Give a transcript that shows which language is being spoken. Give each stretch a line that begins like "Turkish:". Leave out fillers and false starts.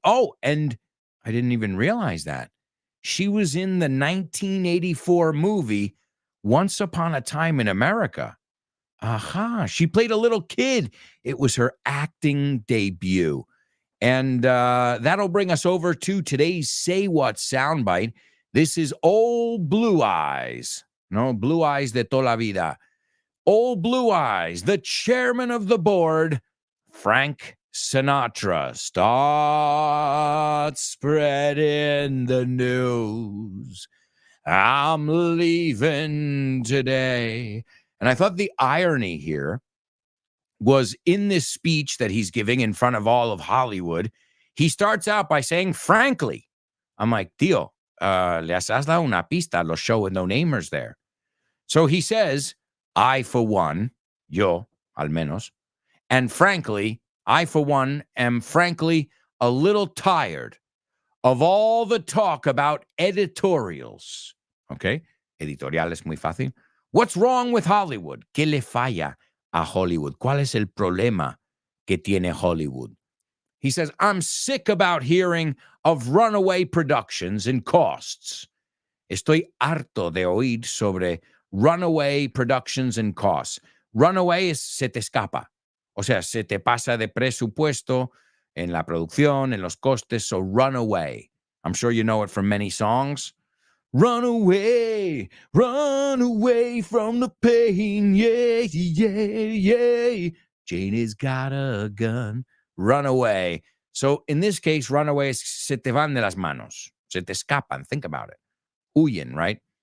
English: Oh, and I didn't even realize that. She was in the 1984 movie Once Upon a Time in America. Aha, she played a little kid. It was her acting debut. And that'll bring us over to today's Say What soundbite. This is Old Blue Eyes.
Spanish: No, Blue Eyes de toda la vida.
English: Old Blue Eyes, the chairman of the board, Frank Sinatra, start spreading the news. I'm leaving today. And I thought the irony here was in this speech that he's giving in front of all of Hollywood, he starts out by saying, frankly.
Spanish: I'm like, tío, le has dado una pista,
English: los show with no namers there. So he says, I, for one,
Spanish: yo, al menos,
English: and frankly, I, for one, am frankly a little tired of all the talk about editorials. Okay?
Spanish: Editorial es muy fácil.
English: What's wrong with Hollywood?
Spanish: ¿Qué le falla a Hollywood? ¿Cuál es el problema que tiene Hollywood?
English: He says, I'm sick about hearing of runaway productions and costs.
Spanish: Estoy harto de oír sobre
English: runaway productions and costs.
Spanish: Runaway es se te escapa. O sea, se te pasa de presupuesto en la producción, en los costes.
English: So runaway. I'm sure you know it from many songs. Run away from the pain, yeah, yeah, yeah. Jane has got a gun. Run away. So in this case, runaway
Spanish: es se te van de las manos. Se te escapan.
English: Think about it.
Spanish: Huyen,
English: right?